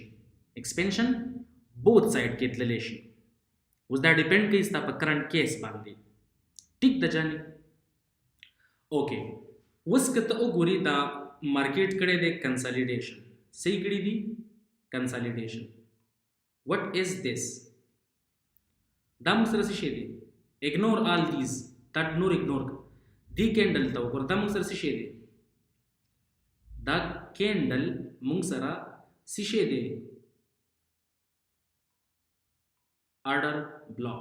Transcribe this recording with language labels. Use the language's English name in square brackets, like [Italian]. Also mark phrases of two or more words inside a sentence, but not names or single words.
[English] expansion both side [Pashto] کېدلی شي. اوس دا ډیپینډ کوي ستا په [English] current case [Pashto] باندې. ټیک ده جاني؟ اوکې، اوس که ته وګورې دا مارکیټ کړی دی کنسالیډیشن. صحیح کړي دي کنسالیډیشن. [English] what is this? [Pashto] دا موږ سره څه شی دی؟ [English] ignore all these, [Pashto] دا نور اګنور کړه. دې کینډل ته وګوره، دا موږ سره څه شی دی؟ دا کینډل موږ سره څه شی دی؟ [English] order block.